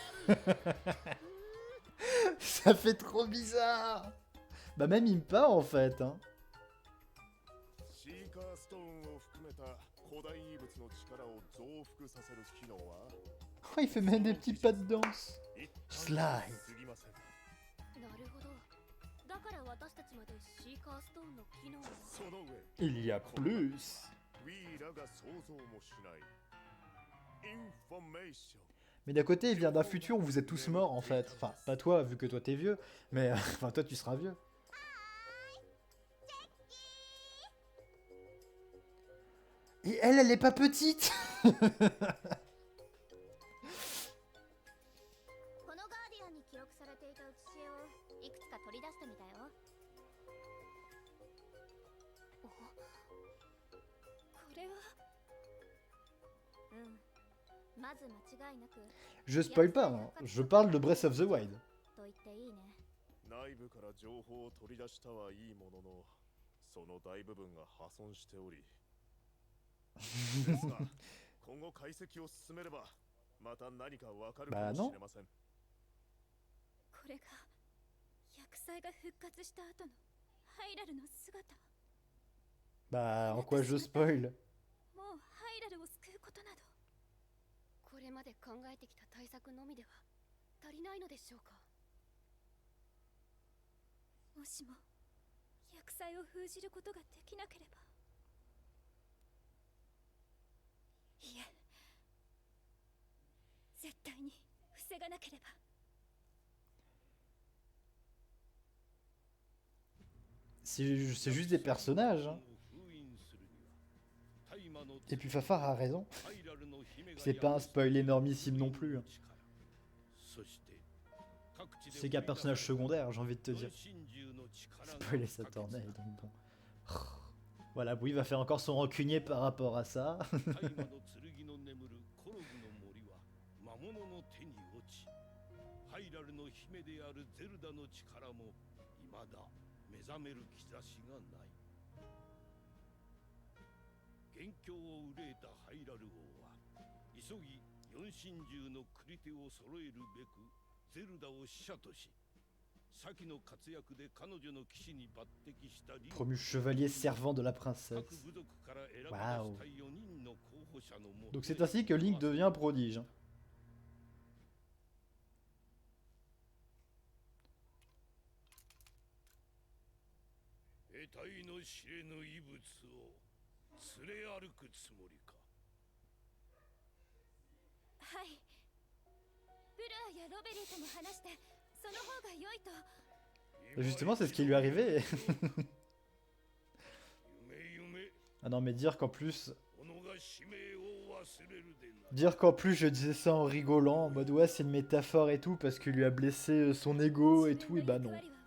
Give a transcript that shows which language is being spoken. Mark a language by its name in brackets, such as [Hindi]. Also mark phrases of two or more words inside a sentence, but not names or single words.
[French] Ça fait trop bizarre. Bah même Impa en fait. Hein. Oh, il fait même des petits pas de danse. Slide. [Japanese] なるほど。だから私たちまでシーカーストーンの機能を。その上 [French] Il y a plus. [Japanese] ウィーラが想像もしないインフォメーション [French] Mais d'un côté, il vient d'un futur où vous êtes tous morts en fait. Enfin, pas toi, vu que toi t'es vieux, mais enfin, toi tu seras vieux. Et elle est pas petite. [Japanese] このガーディアンに記録されていた写し絵をいくつか取り出してみたよ。お、これは。うん。まず間違いなく。 [French] Je spoil pas, hein. Je parle de Breath of the Wild. [Japanese] と言っていいね。内部から情報を取り出したはいいもののその大部分が破損しておりですが今後解析を進めればまた何かわかるかもしれません。これが薬剤が復活した後のハイラルの姿。 [French] Bah, en quoi je spoil? [Japanese] もうハイラルを救うことなど。これまで考えてきた対策のみでは足りないのでしょうか。もしも薬剤を封じることができなければ。いえ、絶対に防がなければ。 [French] C'est juste des personnages. Hein. Et puis Fafard a raison. C'est pas un spoil énormissime non plus. Hein. C'est qu'un personnage secondaire, j'ai envie de te dire. Spoiler Saturnale, donc bon. Voilà, oui, il va faire encore son rancunier par rapport à ça. [Japanese] 目覚める兆しがない。元凶を憂えたハイラル王は急ぎ四神獣の繰り手を揃えるべくゼルダを使者とし、先の活躍で彼女の騎士に抜擢したリン [French] Promu chevalier servant de la princesse. [Japanese] 各部族から選び出した4人の候補者のもと [French] Donc c'est ainsi que Link devient prodige. Hein. [Japanese] 得体の知れぬ異物を連れ歩くつもりか。はい。ブルアやロベリーとも話して、その方が良いと。 [French] Justement, c'est ce qui lui est arrivé. Ah non, mais dire qu'en plus... Dire qu'en plus je disais ça en rigolant, en mode ouais c'est une métaphore et tout, parce qu'il lui a blessé son ego et tout, et bah non.